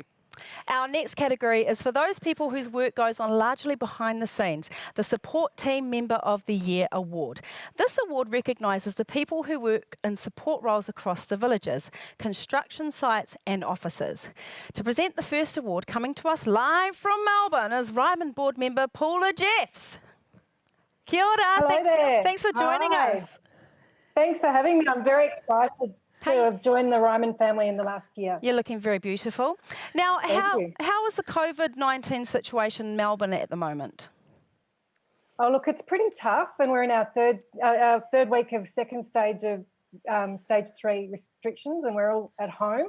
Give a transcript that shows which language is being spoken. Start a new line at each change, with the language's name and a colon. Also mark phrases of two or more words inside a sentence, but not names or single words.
English: Our next category is for those people whose work goes on largely behind the scenes, the Support Team Member of the Year Award. This award recognises the people who work in support roles across the villages, construction sites and offices. To present the first award, coming to us live from Melbourne, is Ryman board member Paula Jeffs.
Māori: Kia ora.
English: Hello there. Thanks for joining Hi. us. Thanks for having me. I'm very excited to have joined the Ryman family in the last year. You're looking very beautiful. Now, you. how is the COVID-19 situation in Melbourne at the moment? Oh, look, it's pretty tough, and we're in our third week of second stage of stage 3 restrictions, and we're all at home.